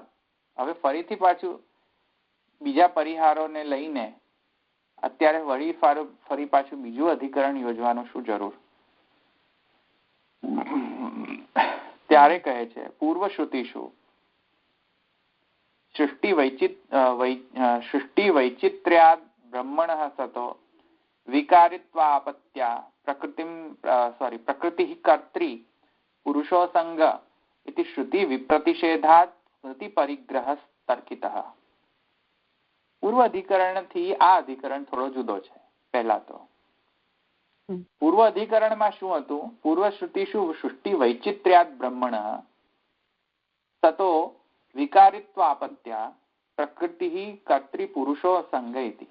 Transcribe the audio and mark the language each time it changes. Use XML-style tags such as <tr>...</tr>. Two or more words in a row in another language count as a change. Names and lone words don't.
<gu>હવે ફરીથી પાછું બીજા પરિહારોને લઈને અત્યારે ફરી પાછું બીજું અધિકરણ યોજવાનું શું જરૂર? ત્યારે કહે છે</gu> <sa>પૂર્વ શ્રુતિષુ સૃષ્ટિ વૈચિત્ર્યાદ બ્રહ્મણઃ સતો વિકારિત્વા આપત્યા प्रकृतिः कर्त्री पुरुषो संग इति श्रुति विप्रतिषेधात् स्मृति परिग्रह तर्कितः।</sa> <gu>પૂર્વ અધિકરણથી આ અધિકરણ થોડો જુદો છે. પહેલા તો પૂર્વ અધિકરણમાં શું હતું?</gu> <sa>પૂર્વ શ્રુતિષુ સૃષ્ટિ વૈચિત્ર્યાદ બ્રહ્મણ તતો વિકારિત્વાપત્યા પ્રકૃતિ કર્તૃ પુરુષો સંગ ઇતિ.</sa>